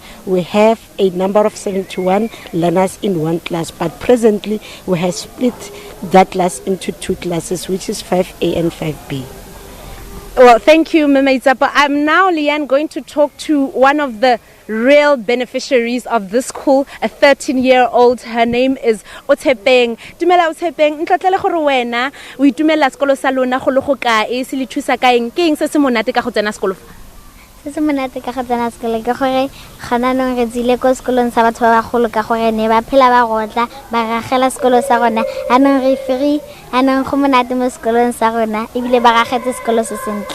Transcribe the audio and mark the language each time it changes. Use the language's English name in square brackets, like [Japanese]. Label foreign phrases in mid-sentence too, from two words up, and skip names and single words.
[English] We have a number of 71 learners in one class, but presently we have split that class into 2 classes, which is 5A and 5B. Well, thank you, Mama Zapa. I'm now, Leanne, going to talk to one of the real beneficiaries of this school, a 13-year-old. Her name is Otshepeng. [Tswana] Dumela Otshepeng, ntlatlele gore wena o itumela sekolo sa lona go le go kae se le thusa ka eng? Ke eng se se monate ka go tsena sekolo? Se se monate ka go tsena sekolo ke gore gana nong re tsile ko sekolong sa batho ba bagolo ka gore ne ba phela ba gotla ba ragela sekolo sa rona anong re free anong go monate mo sekolong sa rona ebile ba ragetse sekolo se sentle.